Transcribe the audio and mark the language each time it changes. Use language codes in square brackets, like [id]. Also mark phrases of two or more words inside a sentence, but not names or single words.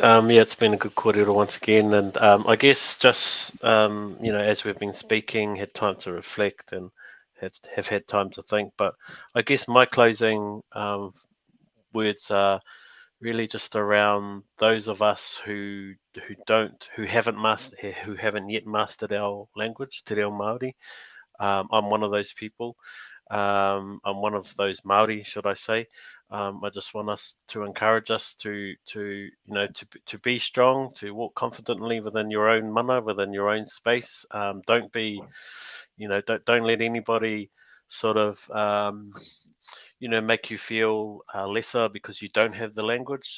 [en] Yeah, it's been a good kōrero once again, and I guess just as we've been speaking, had time to reflect and have had time to think. But I guess my closing words are really just around those of us who haven't yet mastered our language, te reo Māori. I'm one of those people. I'm one of those Māori, should I say. I just want us to encourage us to be strong, to walk confidently within your own mana, within your own space. Don't let anybody sort of make you feel lesser because you don't have the language.